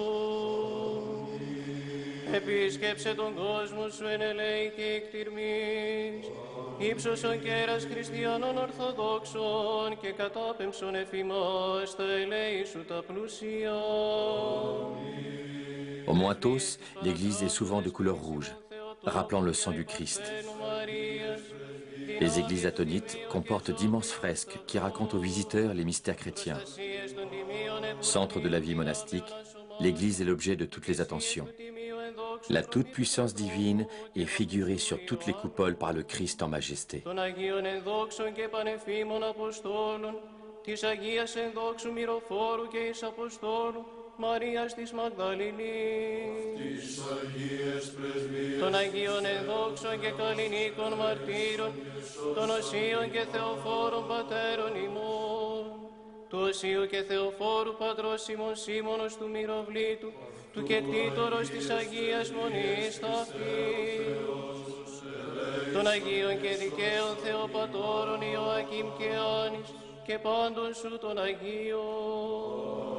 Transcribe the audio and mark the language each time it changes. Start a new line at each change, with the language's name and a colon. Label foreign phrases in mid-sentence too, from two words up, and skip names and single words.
Greek: Επίσκεψε τον κόσμο σου εν ελέη και εκτιρμής, ύψωσον κέρας χριστιανών ορθοδόξων και κατάπεμψον εφημάς τα ελέη σου τα πλούσια.
French: Au mont Athos, l'église est souvent de couleur rouge, rappelant le sang du Christ. Les églises athonites comportent d'immenses fresques qui racontent aux visiteurs les mystères chrétiens. Centre de la vie monastique, l'église est l'objet de toutes les attentions. La toute-puissance divine est figurée sur toutes les coupoles par le Christ en majesté.
Greek: Μαρίας της Μαγδαληνής, της Αγίας Πρεσβείας, των Αγίων ενδόξων και καλλινίκων μαρτύρων, των Οσίων και Θεοφόρων πατέρων ημών, του Οσίου και Θεοφόρου πατρός ημών Σίμωνος του Μυροβλήτου, του κεκτήτορος της Αγίας Μονής ταύτης, των Αγίων και δικαίων Θεοπατώρων Ιωακήμ και Άνης και πάντων σου των Αγίων.